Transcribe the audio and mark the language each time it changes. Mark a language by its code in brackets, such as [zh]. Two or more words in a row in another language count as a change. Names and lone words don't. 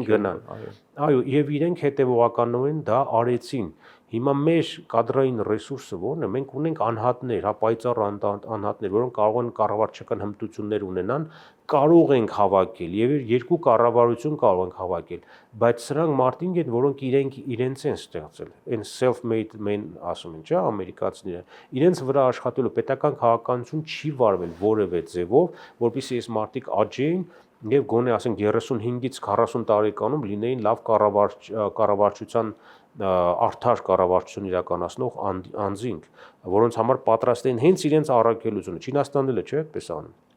[hy] գնան։ Այո, եւ իրենք հետեւողականորեն դա արեցին։ Հիմա մեր կադրային ռեսուրսը ո՞րն է։ Մենք ունենք անհատներ, հա պայծառ անհատներ, որոնք կարող են կառավարչական հմտություններ ունենան, կարող ենք հավաքել եւ երկու կառավարություն կարող ենք հավաքել, բայց սրանք մարդիկ են, որոնք իրենց են ստեղծել։ Այն [en] self-made men [hy] ասում են, չէ՞, ամերիկացիները։ Իրենց վրա աշխատելու պետական քաղաքականություն չի վարվել որևէ ձևով, որպեսզի այս մարդիկ աճեին եւ գոնե ասենք 35-ից 40 տարեկանում լինեին լավ կառավարչության արդար կառավարություն իրականացնող անձինք, որոնց համար պատրաստ են հենց իրենց առաքելությունը։ Չինաստանն էլ է, չէ՞, այդպես անում։